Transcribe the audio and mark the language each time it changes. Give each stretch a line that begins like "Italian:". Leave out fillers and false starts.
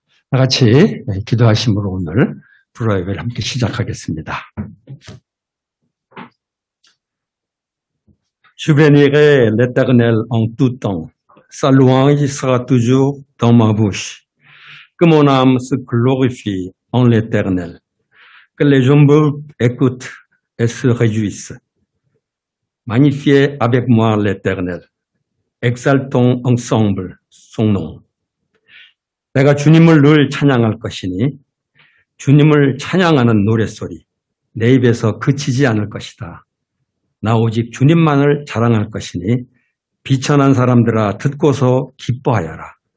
Korean: 다 같이 기도하심으로 오늘 불화 예배를 함께 시작하겠습니다.
French: Je bénirai l'Éternel en tout temps. Sa louange sera toujours dans ma bouche. Que mon âme se glorifie en l'Éternel. Que les humbles écoutent et se réjouissent. Magnifiez avec moi l'Éternel. Exaltons ensemble son nom.
Korean: 내가 주님을 늘 찬양할 것이니 주님을 찬양하는 노랫소리 내 입에서 그치지 않을 것이다. 나 오직 주님만을 자랑할 것이니 비천한 사람들아 듣고서 기뻐하여라.